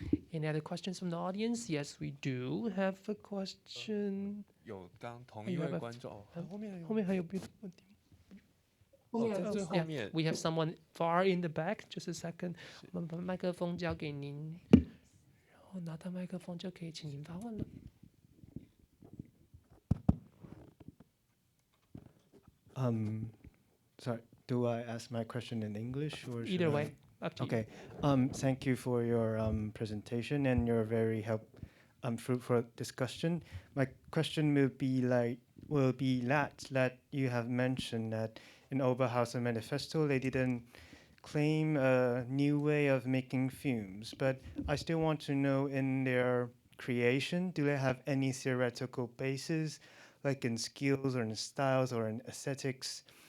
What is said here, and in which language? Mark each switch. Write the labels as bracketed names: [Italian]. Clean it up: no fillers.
[English] Any other questions from the audience? Yes, we do have a question. [Chinese] 有刚同一位观众，后面还有别的问题吗？后面在最后面 [English] We have someone far in the back. Just a second. [Chinese] 我们把麦克风交给您，然后拿到麦克风就可以请您发问了。 [English] Sorry, do I ask my question in English or should Either I- way, up to you. Okay. Thank you for your presentation and your very fruitful discussion. My question will be that you have mentioned that in Oberhauser Manifesto they didn't claim a new way of making films, but I still want to know, in their creation, do they have any theoretical basis, like in skills or in styles or in aesthetics?